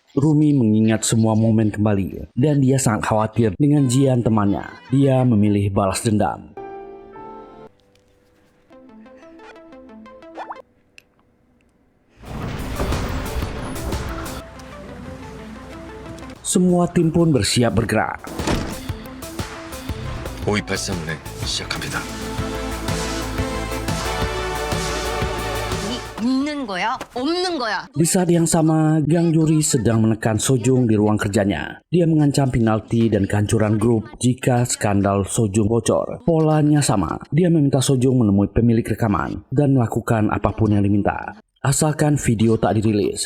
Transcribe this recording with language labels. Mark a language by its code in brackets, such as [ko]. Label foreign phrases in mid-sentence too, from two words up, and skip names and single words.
[id] Rumi mengingat semua momen kembali dan dia sangat khawatir dengan Jian temannya. Dia memilih balas dendam. Semua tim pun bersiap bergerak. [ko] 5283문 시작합니다. 있는 거야? 없는 거야? [id] Di saat yang sama, Gang Juri sedang menekan Sojung di ruang kerjanya. Dia mengancam penalti dan kehancuran grup jika skandal Sojung bocor. Polanya sama, dia meminta Sojung menemui pemilik rekaman dan melakukan apapun yang diminta, asalkan video tak dirilis.